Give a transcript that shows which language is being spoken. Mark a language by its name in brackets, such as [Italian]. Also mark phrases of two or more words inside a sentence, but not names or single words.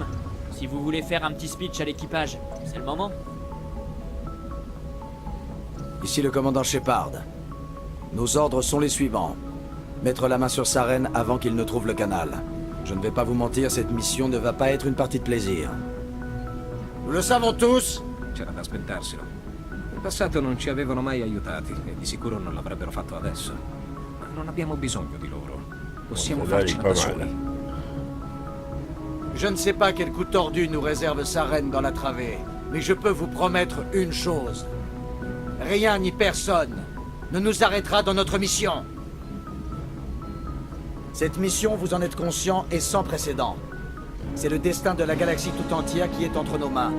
[French] Si vous voulez faire un petit speech à l'équipage, c'est le moment. Ici le commandant Shepard. Nos ordres sont les suivants. Mettre la main sur Saren avant qu'il ne trouve le canal. Je ne vais pas vous mentir, cette mission ne va pas être une partie de plaisir. Nous le savons tous. [Italian] C'era da aspettarselo. In passato non ci avevano mai aiutati e di sicuro non l'avrebbero fatto adesso. Ma non abbiamo bisogno di loro. Possiamo farcela da soli. [French] Je ne sais pas quel coup tordu nous réserve Saren dans la travée, mais je peux vous promettre une chose. Rien ni personne ne nous arrêtera dans notre mission. Cette mission, vous en êtes conscient, est sans précédent. C'est le destin de la galaxie tout entière qui est entre nos mains.